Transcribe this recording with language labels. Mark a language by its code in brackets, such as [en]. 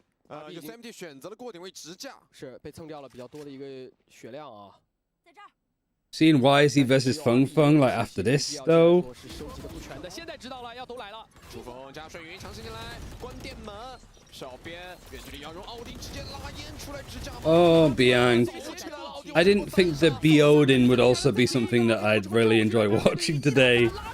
[zh] USMT 选择了过点位直架，是被蹭掉了比较多的一个血量啊。 [en] Seeing Wisey versus Feng Feng like after this though. [zh] 现在知道了，要都来了。主锋加水云强行进来，关电门。小边远距离要用奥丁直接拉烟出来直架。 [en] Oh, Bianc. I didn't think the Biodin would also be something that I'd really enjoy watching today.